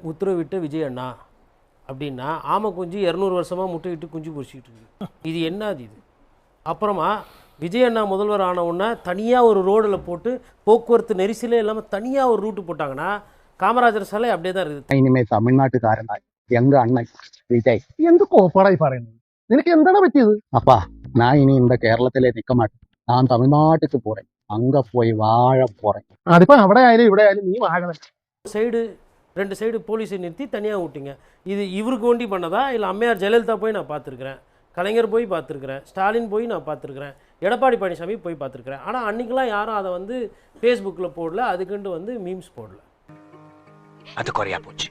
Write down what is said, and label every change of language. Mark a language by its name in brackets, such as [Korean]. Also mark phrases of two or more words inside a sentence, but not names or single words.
[Tamil] உத்தரவிட்ட விஜய் அண்ணா அப்படின்னா ஆமை குஞ்சு 200 வருஷமாக முட்டையிட்டு குஞ்சு பொறிச்சிக்கிட்டு இருக்கு. இது என்னது இது? அப்புறமா விஜய் அண்ணா முதல்வர் ஆன உடனே தனியாக ஒரு ரோடில் போட்டு போக்குவரத்து நெரிசலே இல்லாமல் தனியாக ஒரு ரூட்டு போட்டாங்கன்னா காமராஜர் சாலை அப்படியே தான் இருக்குது. இனிமேல் தமிழ்நாட்டுக்காரனா எங்க அண்ணன் விஜய் [Malayalam] എന്ത് കോപ്പാടായി പറയുന്നത്? നിനക്ക് എന്താണ് പറ്റിയത്? [Tamil] அப்பா நான் இனி இந்த கேரளத்திலே நிற்க மாட்டேன். நான் தமிழ்நாட்டுக்கு போறேன். அங்க போய் வாழ போறேன். [Malayalam] അതിപ്പോ അവിടെ ആയാലും ഇവിടെ ആയാലും നീ വാഴണം. [Tamil] சைடு 2 சைடு போலீஸை நிறுத்தி தனியாக விட்டீங்க. இது இவருக்கு வேண்டி பண்ணதா இல்லை அம்மையார் ஜெயலலிதா போய் நான் பார்த்துருக்குறேன், கலைஞர் போய் பார்த்துருக்குறேன், ஸ்டாலின் போய் நான் பார்த்துருக்குறேன், எடப்பாடி பழனிசாமி போய் பார்த்துருக்குறேன். ஆனால் அன்றைக்கெலாம் யாரும் அதை வந்து ஃபேஸ்புக்கில் போடல, அதுக்குண்டு வந்து மீம்ஸ் போடல. அது குறையா போச்சு.